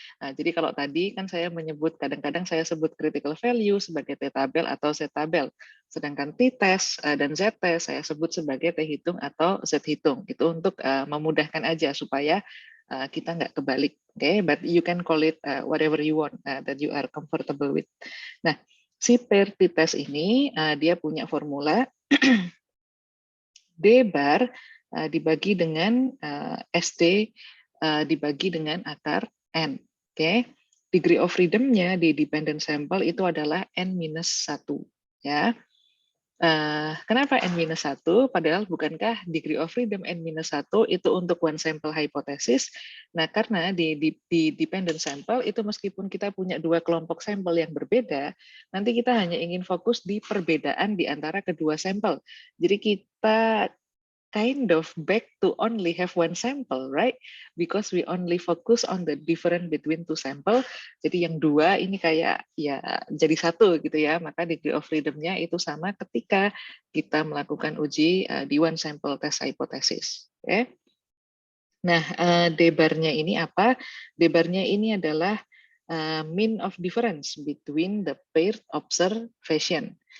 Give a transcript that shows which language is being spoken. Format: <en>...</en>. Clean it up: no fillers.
<id>Jadi kalau tadi kan saya menyebut, kadang-kadang saya sebut critical value sebagai T-tabel atau Z-tabel. Sedangkan t-test dan Z-test saya sebut sebagai T hitung atau Z hitung. Itu untuk memudahkan aja supaya kita nggak kebalik. Okay?</id> <en>But you can call it whatever you want that you are comfortable with.</en> <id>Nah, si paired t-test ini dia punya formula D bar dibagi dengan SD dibagi dengan akar N. Oke. Degree of freedom-nya di dependent sample itu adalah N-1. Ya. Kenapa N-1? Padahal bukankah degree of freedom N-1 itu untuk one sample hypothesis? Nah, karena di dependent sample itu meskipun kita punya dua kelompok sampel yang berbeda, nanti kita hanya ingin fokus di perbedaan di antara kedua sampel. Jadi kita</id> <en>kind of back to only have one sample, right? Because we only focus on the difference between two sample.</en> <id>Jadi yang dua ini kayak ya jadi satu gitu ya. Maka degree of freedom-nya itu sama ketika kita melakukan uji di one sample test hypothesis. Okay? Nah, D-bar-nya ini apa? D-bar-nya ini adalah</id> <en>mean of difference between the paired observation.</en>